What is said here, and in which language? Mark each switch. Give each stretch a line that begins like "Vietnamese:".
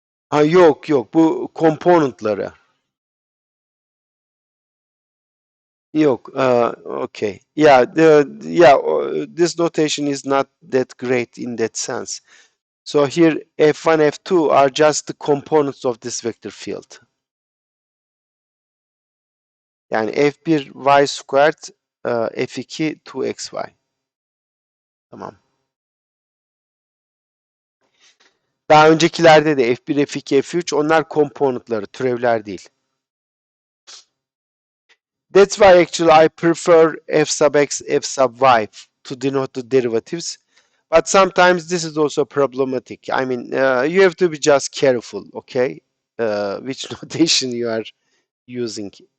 Turkish: Ha yok yok, bu componentları. Yok. Okay.
English: Yeah, this notation is not that great in that sense. So here F1, F2 are just the components of this vector field.
Turkish: Yani F1 y squared, F2 2xy. Tamam. Daha öncekilerde de F1, F2, F3 onlar componentları, türevler değil.
English: That's why actually I prefer f sub x, f sub y to denote the derivatives. But sometimes this is also problematic. I mean, you have to be just careful, okay? Which notation you are using.